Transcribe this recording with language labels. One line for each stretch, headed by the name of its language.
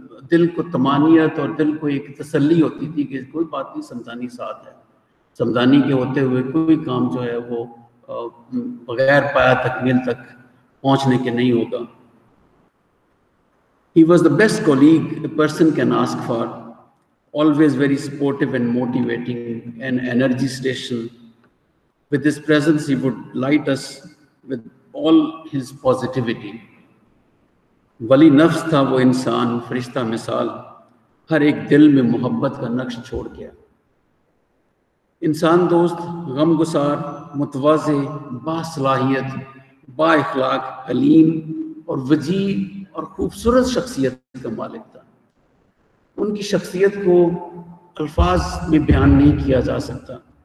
Urdu: دل کو طمانینت اور دل کو ایک تسلی ہوتی تھی کہ کوئی بات نہیں، سمدانی ساتھ ہے۔ سمدانی کے ہوتے ہوئے کوئی کام جو ہے وہ بغیر پایا تکمیل تک پہنچنے کے نہیں ہوگا۔
English: He was the best colleague a person can ask for, always very supportive and motivating, an energy station. With his presence, he would light us with all his positivity.
Urdu: ولی نفس تھا وہ انسان، فرشتہ مثال، ہر ایک دل میں محبت کا نقش چھوڑ گیا۔ انسان دوست، غم گسار، متواضع، باصلاحیت، با اخلاق، حلیم اور وجیح اور خوبصورت شخصیت کا مالک تھا۔ ان کی شخصیت کو الفاظ میں بیان نہیں کیا جا سکتا۔